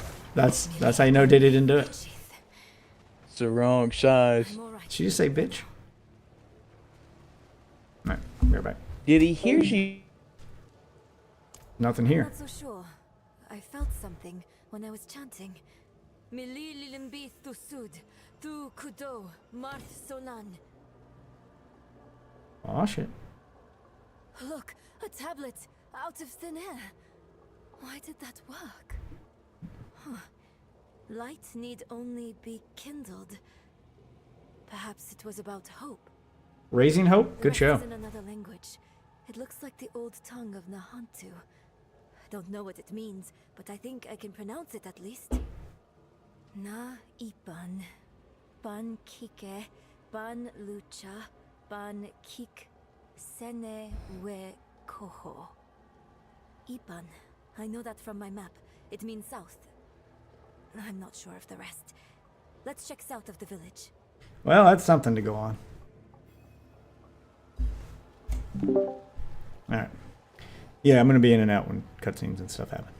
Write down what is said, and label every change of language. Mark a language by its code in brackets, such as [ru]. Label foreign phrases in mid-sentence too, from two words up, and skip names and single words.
[en] That's how you know Diddy didn't do it. It's the wrong size. Did you just say bitch? Alright, be right back. Did he hear you? Nothing here. Not so sure. I felt something when I was chanting. Mili lilimbi thusud, tu kudo, marth solan. Oh shit. Look, a tablet out of thin air. Why did that work? Huh. Light need only be kindled. Perhaps it was about hope. Raising Hope? Good show. It's in another language. It looks like the old tongue of Nahantu. I don't know what it means, but I think I can pronounce it at least. Na ipan, ban kike, ban lucha, ban kik, sene we koho. Ipan, I know that from my map. It means south. I'm not sure of the rest. Let's check south of the village. Well, that's something to go on. Alright. Yeah, I'm gonna be in and out when cutscenes and stuff happen.